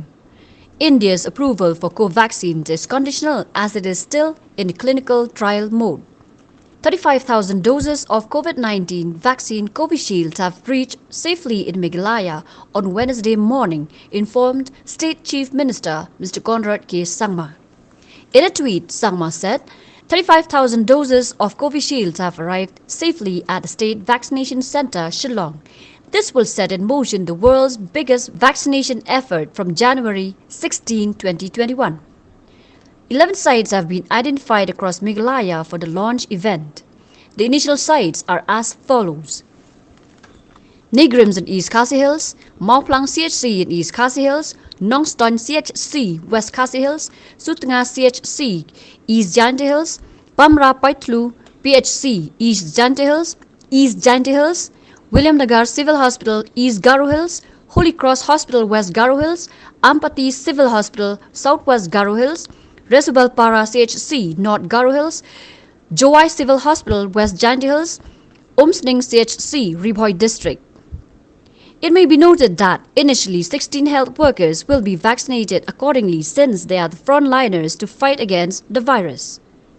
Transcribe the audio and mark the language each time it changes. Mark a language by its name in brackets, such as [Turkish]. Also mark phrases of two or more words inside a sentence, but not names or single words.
[English] India's approval for Covaxin is conditional as it is still in clinical trial mode. 35,000 doses of COVID-19 vaccine Covishield have reached safely in Meghalaya on Wednesday morning, informed State Chief Minister Mr. Conrad K. Sangma. In a tweet, Sangma said, 35,000 doses of Covishield have arrived safely at the State Vaccination Centre, Shillong. This will set in motion the world's biggest vaccination effort from January 16, 2021. 11 sites have been identified across Meghalaya for the launch event. The initial sites are as follows: Negrims in East Khasi Hills, Mauplang CHC in East Khasi Hills, Nongston CHC West Khasi Hills, Sutnga CHC East Jante Hills, Pamra Paitlu PHC East Jante Hills, William Nagar Civil Hospital East Garo Hills, Holy Cross Hospital West Garo Hills, Ampati Civil Hospital Southwest Garo Hills, Resubalpara CHC North Garo Hills, Joai Civil Hospital West Jante Hills, Umsning CHC Ribhoi District. It may be noted that initially 16 health workers will be vaccinated accordingly since they are the frontliners to fight against the virus.